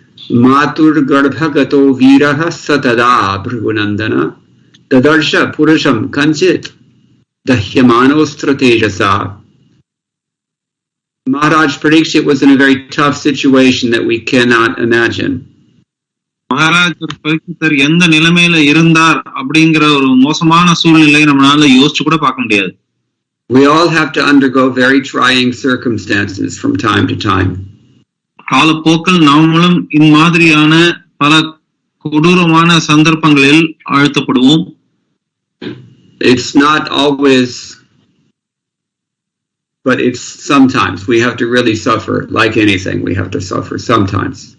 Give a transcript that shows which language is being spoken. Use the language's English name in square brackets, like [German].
[Sanskrit] Matur Garbhagato Viraha Satada Bhrigunandana Tadarsha Purusham Kanchit Dahyamanostra Tejasa. [English] Maharaj Parikshit was in a very tough situation that we cannot imagine. [Tamil] Maharaj பரீட்சித்தர் எந்த நிலைமையில இருந்தார் அப்படிங்கிற ஒரு மோசமான சூழ்நிலையை நம்மளால யோசிச்சு கூட பார்க்க முடியாது. [English] We all have to undergo very trying circumstances from time to time. [Tamil] காலப்போக்கில் நாமளும் இம்மாதிரியான பல கொடூரமான சந்தர்ப்பங்களில் ஆழ்த்தப்படுவோம். [English] It's not always, but it's sometimes we have to really suffer. Like anything, we have to suffer sometimes.